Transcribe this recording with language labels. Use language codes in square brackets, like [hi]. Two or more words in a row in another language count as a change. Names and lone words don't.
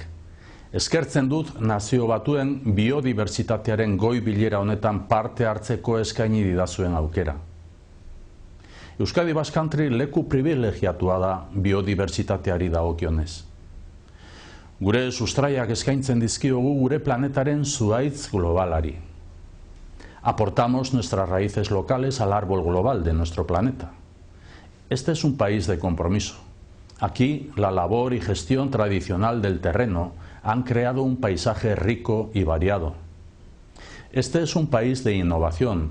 [eu] Eskertzen dut Nazio Batuen biodibertsitatearen goi bilera honetan parte hartzeko eskaini didazuen aukera. Euskadi Basque Country leku privilegiatua da biodibertsitateari dagokionez. Gure sustraiak eskaintzen dizkiogu gure planetaren zuhaitz globalari. [es] Aportamos nuestras raíces locales al árbol global de nuestro planeta. Este es un país de compromiso. Aquí, la labor y gestión tradicional del terreno han creado un paisaje rico y variado. Este es un país de innovación.